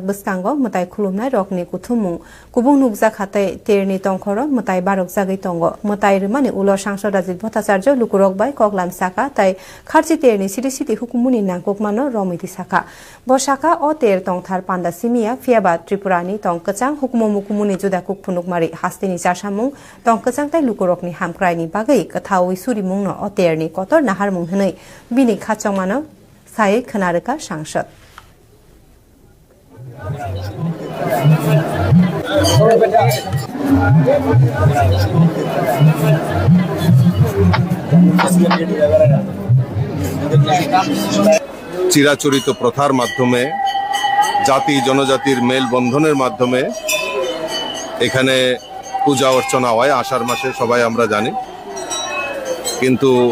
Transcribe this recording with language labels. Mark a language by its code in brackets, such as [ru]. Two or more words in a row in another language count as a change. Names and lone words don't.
[trp] बस्तांगो मुताइ खुलुमनाय रकनि कुथुमु कुबुं नुकजा खातै तेरनि तंखर मुताइ बारक जागै तंगो मुताइ रमानि उलो सांसद राजीव भट्टाचार्य लुकरक बाय कगलाम साका ताइ खारचि तेरनि सिरि सिरि हुकुमुनि नांकक मानो रमिति साका बसाका अ तेर तंथार पान्दा सिमिया फियाबा त्रिपुरानि तंकचां हुकुमु मुकुमुनि जुदाकुक फुनुकमारि हास्तेनि चारसामुं तंकचां ताइ लुकरकनि हामक्रायनि बागै कथावै सुरिमुंनो अ तेरनि कतर नाहारमुं हनै बिनि खाचंमानो सायै खोनारोका सांसद [bn] চিরাচরিত প্রথার মাধ্যমে জাতি জনজাতির মেল বন্ধনের মাধ্যমে এখানে পূজা অর্চনা হয় আষাঢ় মাসে সবাই আমরা জানি কিন্তু